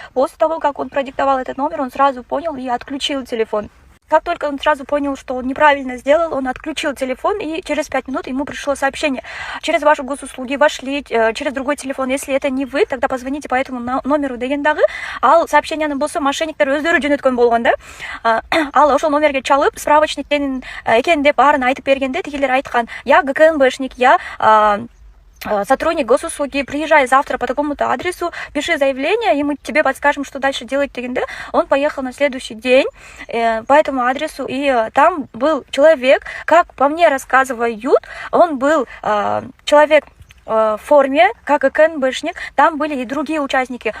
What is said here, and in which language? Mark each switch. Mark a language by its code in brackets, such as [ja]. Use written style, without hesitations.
[ru] После того, как он продиктовал этот номер, он сразу понял и отключил телефон. Как только он сразу понял, что он неправильно сделал, он отключил телефон, и через 5 минут ему пришло сообщение: через ваши госуслуги вошли через другой телефон. Если это не вы, тогда позвоните по этому номеру [ky] дегендагы. Ал сообщениянын болсо мошенниктер өздөрү жөнөткөн болгон да. Ал ошол номерге чалып, справочник экен деп баарын айтып бергенде, тигилер айткан: [ru] я ГКНБшник, я сотрудник госуслуги, приезжай завтра по такому-то адресу, пиши заявление, и мы тебе подскажем, что дальше делать [ky] дегенде. [ru] Он поехал на следующий день по этому адресу, и там был человек, как по мне рассказывают, он был человек в форме, как КНБшник, там были и другие участники.